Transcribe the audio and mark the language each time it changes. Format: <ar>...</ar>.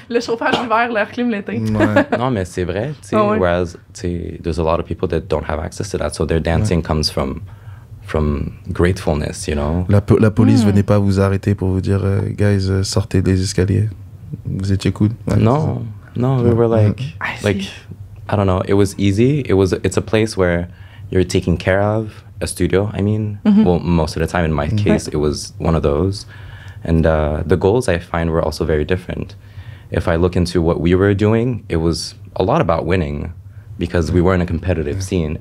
<fr>Le chauffage d'hiver, l'air clim l'été. Ouais. Non, mais c'est vrai, tu sais, Ah ouais.</fr> <en>whereas, tu sais, there's a lot of people that don't have access to that, so their dancing comes from gratefulness, you know?</en> <fr>La police venait pas vous arrêter pour vous dire, guys, sortez des escaliers. Vous étiez cool. Ouais.</fr> <en>No, we were like, I see. like, I don't know, it was easy. It's a place where you're taken care of, a studio, I mean. Well, most of the time in my case, it was one of those. And the goals I find were also very different. If I look into what we were doing, it was a lot about winning because we were in a competitive scene.</en>